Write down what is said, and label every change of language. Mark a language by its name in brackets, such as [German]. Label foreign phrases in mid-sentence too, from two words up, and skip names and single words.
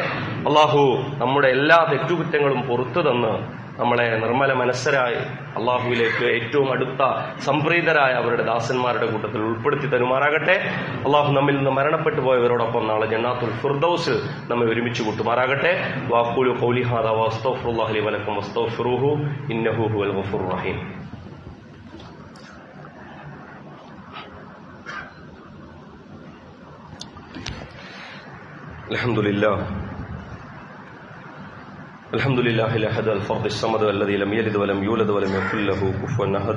[Malayalam] അള്ളാഹു നമ്മുടെ എല്ലാ തെറ്റുകുറ്റങ്ങളും പുറത്തു തന്ന് നമ്മളെ നിർമ്മല മനസ്സരായി അള്ളാഹുവിലേക്ക് ഏറ്റവും അടുത്ത സംപ്രീതരായ അവരുടെ ദാസന്മാരുടെ കൂട്ടത്തിൽ ഉൾപ്പെടുത്തി തരുമാറാകട്ടെ. അള്ളാഹു നമ്മിൽ നിന്ന് മരണപ്പെട്ടു പോയവരോടൊപ്പം നാളെ ജന്നാത്തുൽ ഫിർദൗസിൽ നമ്മെ ഒരുമിച്ച് കൂട്ടുമാറാകട്ടെ. [Arabic] أقول قولي هذا وأستغفر الله لي ولكم وأستغفروه إنه هو الغفور الرحيم. الحمد لله الأحد الفرد الصمد الذي لم يلد ولم يولد ولم يكن له كفوا أحد.